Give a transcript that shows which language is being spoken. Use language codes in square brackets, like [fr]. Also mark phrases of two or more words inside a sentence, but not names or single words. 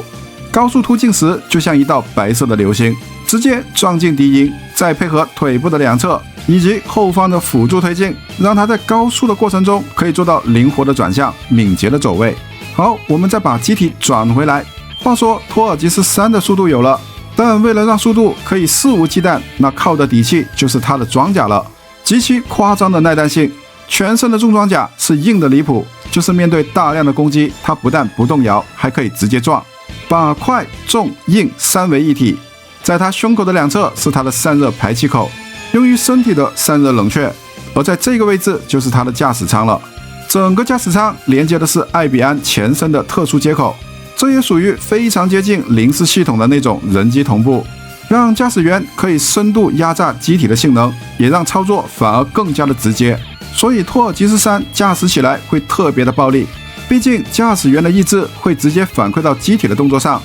[zh] 高速突進時，就像一道白色的流星，直接撞進敵營，再配合腿部的兩側以及後方的輔助推進，讓它在高速的過程中可以做到靈活的轉向、敏捷的走位。好，我們再把機體轉回來。話說托爾吉斯3的速度有了，但為了讓速度可以肆無忌憚，那靠的底氣就是它的裝甲了，極其誇張的耐彈性。全身的重裝甲是硬的離譜，就是面对大量的攻擊，它不但不動搖，還可以直接撞，把快、重、硬三為一體。在它胸口的兩側是它的散熱排气口，用於身體的散熱冷卻，而在這個位置就是它的駕駛艙了。整個駕駛艙連接的是艾比安前身的特殊接口，這也屬於非常接近零式系統的那種人機同步，讓駕駛員可以深度壓榨機體的性能，也讓操作反而更加的直接。所以托爾吉斯3駕駛起來會特別的暴力，畢竟駕駛員的意志會直接反饋到機體的動作上。